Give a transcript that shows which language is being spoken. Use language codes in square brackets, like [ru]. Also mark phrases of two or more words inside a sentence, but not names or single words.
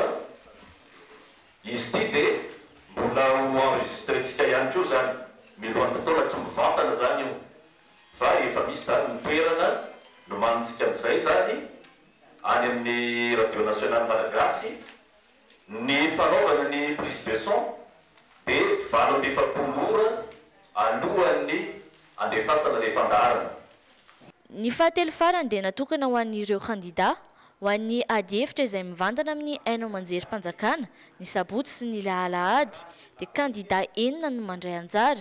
[mg] Izy ity dia mbola ho enregistretsika ihany koa zany. Milohan'ny fotoana tsy mivantana zany io. efa misy zany ny toerana no manitsika amin'izay zany any amin'ny radio national malagasy ny fanaovana ny [fr] prise de son [mg] dia 27 ora alohan'ny andefasana ilay fandaharana. Ny fahatelo farany dia natokana ho an'ireo kandida ho an'ny ady hevitra izay mivantana amin'ny haino amanjerim-panjakana ny sabotsy sy ny alahady dia kandida 9 no mandray anjara.